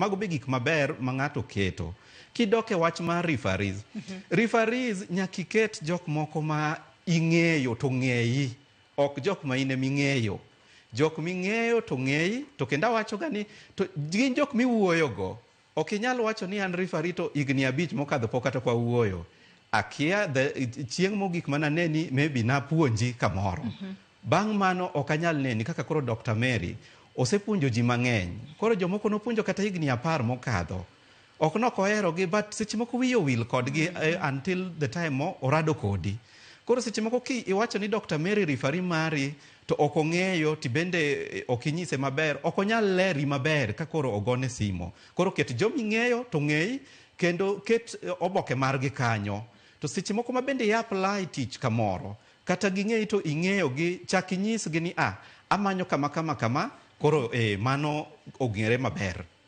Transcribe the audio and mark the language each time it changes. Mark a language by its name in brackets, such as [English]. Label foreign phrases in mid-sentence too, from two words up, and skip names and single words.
[Luo (Kenya and Tanzania)] mago be gik maber ma ng'ato keto kidoke wach mar referees referees nyaka iket jok moko ma ing'eyo to ng'eyi ok jok ma ine ming'eyo jok ming'eyo to ng'eyi to kendo wacho gani to gin jok miwuoyo go ok inyal wacho ni an referee to igni 5 mokadho pok kata kwa wuoyo akia chieng' mogik mana neni maybe na puonji kamoro bang' mano ok anyal neni kaka koro Dr. Mary osepuonjo ji mang'eny koro jomoko nopuonjo kata igni 10 mokadho ok nokohero gi but seche moko wiyo wil kodgi [English] until the time [Luo (Kenya and Tanzania)] orado kodi koro seche moko ki iwacho ni Dr. Mary referee mari to ok ong'eyo ti bende ok inyise maber ok onyal leri maber ka koro ogone simo koro ket jomi ng'eyo to ng'eyi kendo ket oboke margi kanyo to seche moko ma bende apply tich kamoro kata ging'eyi to ing'eyo gi chak inyisgi ni amanyo kama koro mano ong'ere maber.